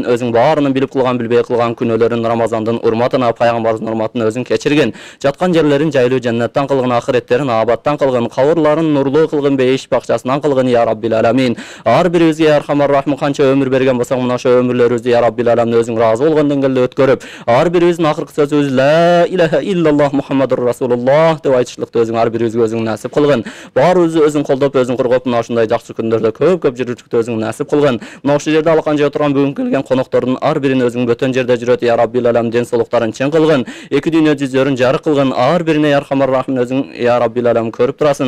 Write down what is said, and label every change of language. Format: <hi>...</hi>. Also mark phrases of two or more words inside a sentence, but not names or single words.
<ky>Өзүң баарынын билип кылган, билбей кылган күнөөлөрүн Рамазандын урматына, пайгамбарыбыздын урматына өзүң кечиргин. Жаткан жерлерин жайлуу жаннаттан кылгын, ахиреттерин абаттан кылгын, кабырларын нурлуу кылгын, бейиш бакчасынан кылгын</ky> <ar>يا رب العالمين.</ar> <ky>Ар бирибизге</ky> <ar>يا أرحم الراحمين</ar> <ky>канча өмүр берген болсоң, мына ошо өмүрлөрүбүздү</ky> <ar>يا رب العالمين</ar> <ky>өзүң ыраазы болгон деңгээлде өткөрүп, ар бирибиздин акыркы сөзүбүз</ky> <ar>لا إله إلا الله محمد رسول الله</ar> <ky>деп айтышлыкты өзүң ар бирибизге өзүң насип кылгын. Баарыбызды өзүң колдоп, өзүң коргоп, мына ушундай жакшы күндөрдө көп жүрүштүктү өзүң насип кылгын. Мына ушул жерде алаканча отурган бүгүн келген коноктордун ар бирин өзүң бөтөн жерде жүрөт</ky> <ar>يا رب العالمين,</ar> <ky>ден соолуктарын чың кылгын, эки дүйнө жүздөрүн жарык кылгын. Ар бирине</ky> <ar>يا أرحم الراحمين</ar> <ky>өзүң</ky> <ar>يا رب العالمين</ar> <ky>көрүп турасың.</ky>